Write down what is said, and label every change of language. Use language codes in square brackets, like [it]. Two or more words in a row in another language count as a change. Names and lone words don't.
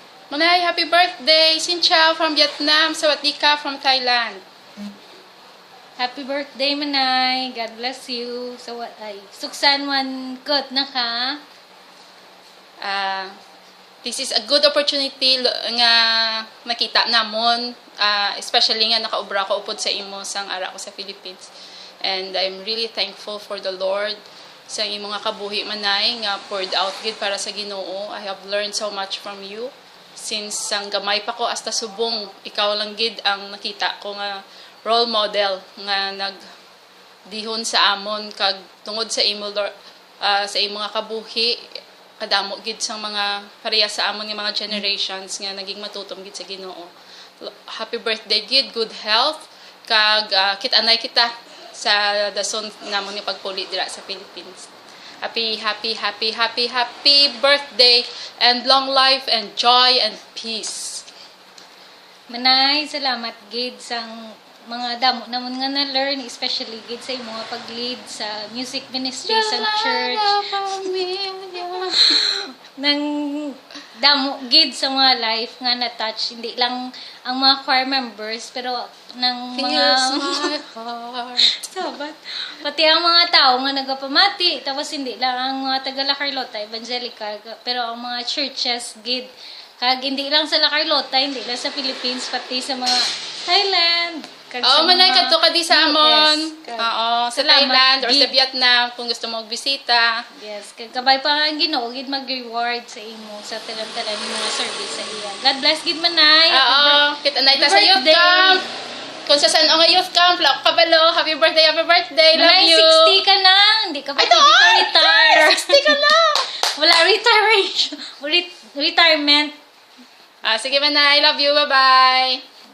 [en] Manay, happy birthday! [vi] Xin chào [en] from Vietnam, [th] Sawadee ka [en] from Thailand. Happy birthday, Manay. God bless you. Suksan one good na ka. This is a good opportunity [hil] nga nakita namon, especially nga nakaubra ko upod sa imo sang ara ko sa Philippines. [en] And I'm really thankful for the Lord [hil] sa imo nga kabuhi Manay nga [en] poured out [hil] gid para sa Ginoo. [en] I have learned so much from you. [hil] Since sang gamay pa ko hasta subong, ikaw lang gid ang nakita ko nga [en] role model [hil] nga nagdihon sa amon kag tungod sa imo sa imo nga kabuhi kadamo gid sang mga pareha sa amon nga mga generations nga naging matutom gid sa Ginoo. [en] Happy birthday [hil] gid, [en] good health [hil] kag kit-anay kita sa dason namon ni pagpuli dira sa Philippines. [en] Happy birthday and long life and joy and peace. [hil] Manay, salamat gid sang mga damo namon nga na-learn, especially gid sa imo nga pag-lead sa [en] music ministry [hil] sa church. Nang damo gid sa mga life nga na-touch, hindi lang ang mga [en] choir members, [hil] pero ng mga [en] Feels my heart. [hil] sabat. Pati ang mga tao nga nagapamati, tapos hindi lang ang mga taga La Carlota, evangelical, pero ang mga churches gid. Kag hindi lang sa La Carlota, hindi lang sa Philippines, pati sa mga Thailand. Kag Oo, sa manay mga kadto ka di sa amon. [en] US. Kag- [hil] Oo, sa Salamat, Thailand or sa gid. Vietnam kung gusto mo magbisita. Yes, kag kabay pa nga ang Ginoo gid mag-reward sa imo sa tanan-tanan ng mga service sa iya. [en] God bless [hil] gid Manay. Oo, kita-anay ta sa [en] Happy youth birthday. camp. [hil] Kung sa San nga [en] youth camp, [hil] lako kabalo. [en] Happy birthday, love Manay, you. [hil] 60 ka na. Hindi ka pa Ay, pwede ka ay, retire. 60 ka na. Wala retirement. Sige manay, [en] love you, bye-bye.